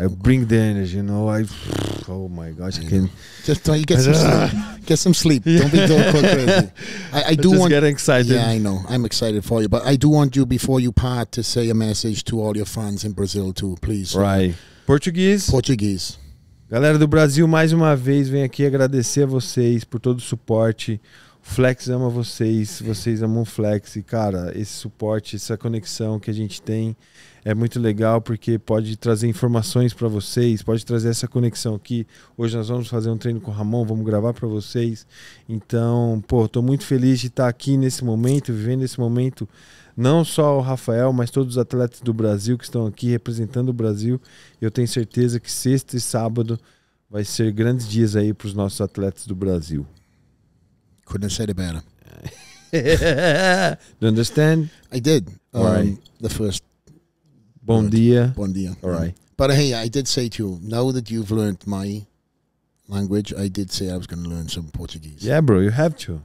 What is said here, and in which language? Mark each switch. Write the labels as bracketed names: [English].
[English] I bring the energy, you know. Oh my gosh, I can. Just you get some sleep. Get some sleep. Don't be crazy. I do want. Get excited. Yeah, I know. I'm excited for you, but I do want you before you part to say a message to all your fans in Brazil too, please. Right. Português. [Portuguese] Galera do Brasil, mais uma vez, venho aqui agradecer a vocês por todo o suporte. O Flex ama vocês, vocês amam o Flex. E, cara, esse suporte, essa conexão que a gente tem é muito legal, porque pode trazer informações para vocês, pode trazer essa conexão aqui. Hoje nós vamos fazer um treino com o Ramon, vamos gravar para vocês. Então, pô, tô muito feliz de estar aqui nesse momento, vivendo esse momento. Não só o Rafael, mas todos os atletas do Brasil que estão aqui representando o Brasil. Eu tenho certeza que sexta e sábado vai ser grandes dias aí para os nossos atletas do Brasil. [English] Couldn't have said it better. Do you understand? I did. Right. The first. [Portuguese] Bom dia. Bon dia. [English] All right. But hey, I did say to you, now that you've learned my language, I did say I was going to learn some Portuguese. Yeah, bro, you have to.